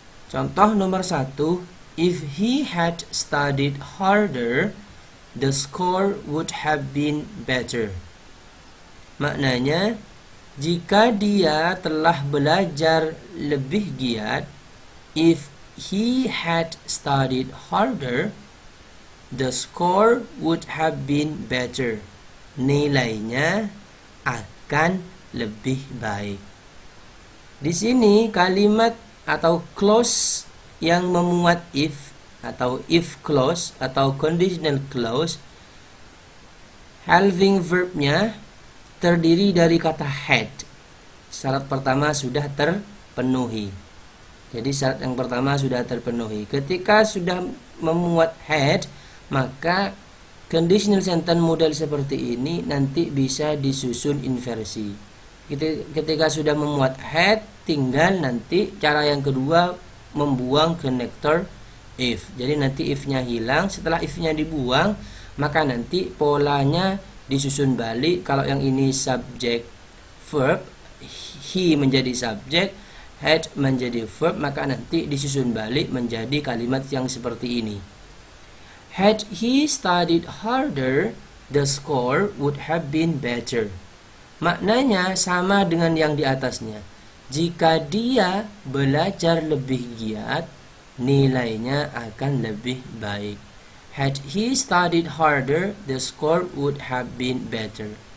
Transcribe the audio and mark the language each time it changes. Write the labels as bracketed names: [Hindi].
[English] Contoh nomor 1, if he had studied harder, the score would have been better. Maknanya, jika dia telah belajar lebih giat, if he had studied harder, the score would have been better. [Indonesian] Nilainya akan lebih baik. Di sini kalimat atau clause yang memuat if atau if clause atau conditional clause, helping verbnya terdiri dari kata had. Syarat pertama sudah terpenuhi. Jadi syarat yang pertama sudah terpenuhi. Ketika sudah memuat had, maka conditional sentence model seperti ini nanti bisa disusun inversi. Ketika sudah memuat had, tinggal nanti cara yang kedua membuang connector if. Jadi nanti if-nya hilang, setelah if-nya dibuang, maka nanti polanya disusun balik. Kalau yang ini subject verb, he menjadi subject, had menjadi verb, maka nanti disusun balik menjadi kalimat yang seperti ini. [English] Had he studied harder, the score would have been better. [Indonesian] Maknanya sama dengan yang di atasnya. Jika dia belajar lebih giat, nilainya akan lebih baik. [English] Had he studied harder, the score would have been better.